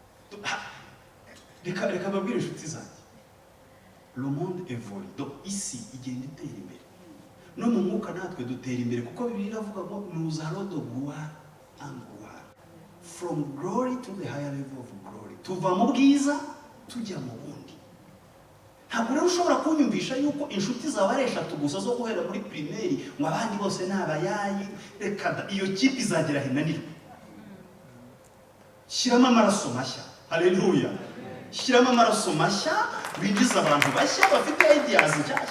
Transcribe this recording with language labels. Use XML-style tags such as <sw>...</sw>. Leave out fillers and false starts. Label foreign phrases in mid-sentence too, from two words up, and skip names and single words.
<rw>reka babwire inshuti zanjye,</rw> <fr>le monde évolue, donc</fr> <rw>isi igenda itera imbere, no mu mwuka natwe dutera imbere, kuko Bibiliya iravuga ngo</rw> <fr>nous allons de gloire en gloire,</fr> <en>from glory to the higher level of glory,</en> <rw>tuva mu bwiza tujya mu bundi. Ntabwo rero ushobora kunyumvisha yuko inshuti zawe ari eshatu gusa zo guhera muri primaire ngo abandi bose ni abayayi. Reka da, iyo kipe izagera hinanirwa. Shyiramo amaraso mashya, haleluya, shyiramo amaraso mashya, winjiza abantu bashya bafite ideas nshyashya.</rw>